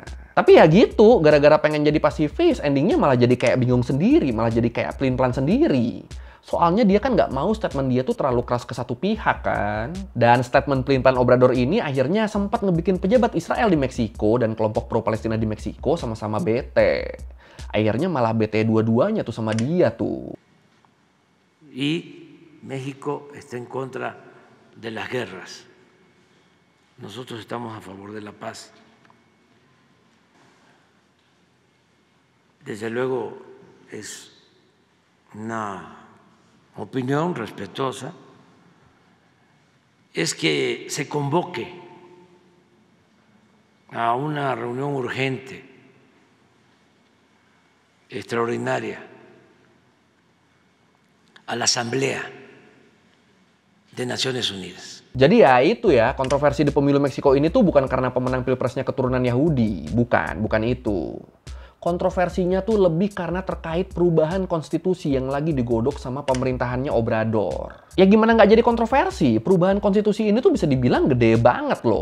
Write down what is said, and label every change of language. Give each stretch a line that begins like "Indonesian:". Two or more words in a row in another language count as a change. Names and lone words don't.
Indonesian: Tapi ya gitu, gara-gara pengen jadi pasifis, endingnya malah jadi kayak bingung sendiri, malah jadi kayak pelin-pelan sendiri. Soalnya dia kan nggak mau statement dia tuh terlalu keras ke satu pihak kan. Dan statement pelin-pelan Obrador ini akhirnya sempat ngebikin pejabat Israel di Meksiko dan kelompok pro-Palestina di Meksiko sama-sama bete. Akhirnya malah bete dua-duanya tuh sama dia tuh.
Spanish: Y México está en contra de las guerras. Nosotros estamos a favor de la paz. Desde luego es una opinión respetuosa, es que se convoque a una reunión urgente, extraordinaria, a la Asamblea de Naciones Unidas.
Indonesian: Jadi ya itu ya, kontroversi di pemilu Meksiko ini tuh bukan karena pemenang pilpresnya keturunan Yahudi. Bukan itu. Kontroversinya tuh lebih karena terkait perubahan konstitusi yang lagi digodok sama pemerintahannya Obrador. Ya gimana nggak jadi kontroversi? Perubahan konstitusi ini tuh bisa dibilang gede banget loh.